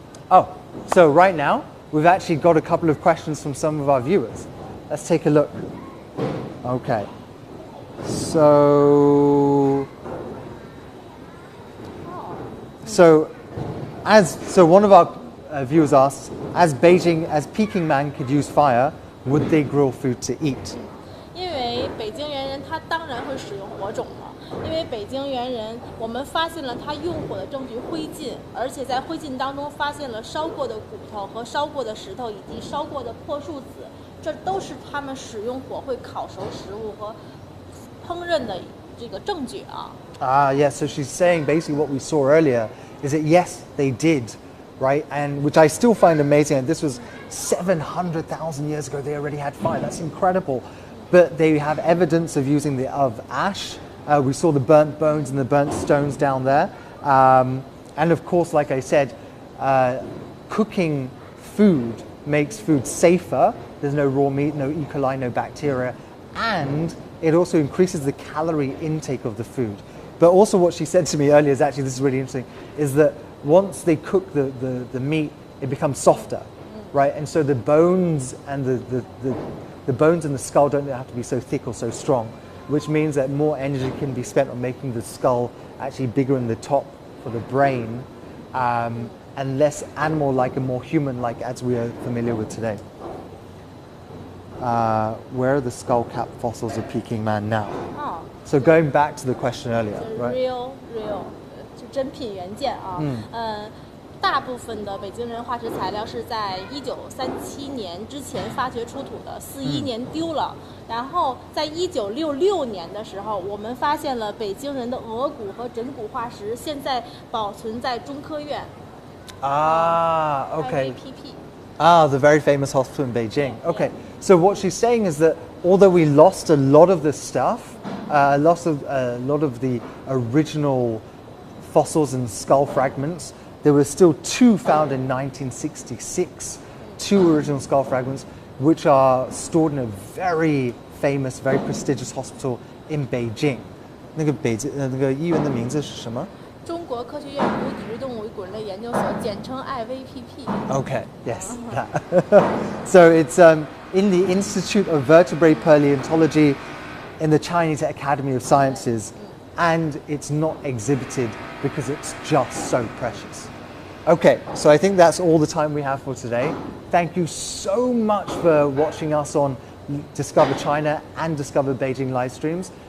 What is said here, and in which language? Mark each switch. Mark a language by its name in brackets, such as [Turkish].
[English] Oh, so right now, we've actually got a couple of questions from some of our viewers. Let's take a look. Okay. So one of our viewers asks, as Peking Man could use fire, would they grill food to eat? [Chinese] 因为北京猿人他当然会使用火种了，因为北京猿人我们发现了他用火的证据灰烬，而且在灰烬当中发现了烧过的骨头和烧过的石头以及烧过的破树籽，这都是他们使用火会烤熟食物和烹饪的这个证据啊。 [English] Yes, so she's saying basically what we saw earlier is that yes, they did, right? And which I still find amazing. And this was 700,000 years ago. They already had fire. That's incredible. But they have evidence of using of ash. We saw the burnt bones and the burnt stones down there. And of course, like I said, cooking food makes food safer. There's no raw meat, no E. coli, no bacteria. And it also increases the calorie intake of the food. But also what she said to me earlier is actually, this is really interesting, is that once they cook the meat, it becomes softer. right? And so the bones and the bones in the skull don't have to be so thick or so strong, which means that more energy can be spent on making the skull actually bigger in the top for the brain, and less animal-like and more human-like as we are familiar with today. Where are the skull cap fossils of Peking Man now? So going back to the question earlier, right? [Chinese] real 就真品原件啊。大部分的北京人化石材料是在1937年之前发掘出土的，41年丢了。然后在1966年的时候，我们发现了北京人的额骨和枕骨化石，现在保存在中科院。 [English] Okay. IVPP. The very famous hospital in Beijing. Okay, so what she's saying is that although we lost a lot of the stuff, a lot of the original fossils and skull fragments, there were still two found in 1966, two original skull fragments, which are stored in a very famous, very prestigious hospital in Beijing. [Chinese] 那个医院的名字是什么？中国科学院无脊椎动物与滚类研究所，简称 IVPP. [English] Okay, yes. So it's in the Institute of Vertebrate Paleontology in the Chinese Academy of Sciences, and it's not exhibited because it's just so precious. Okay, so I think that's all the time we have for today. Thank you so much for watching us on Discover China and Discover Beijing live streams.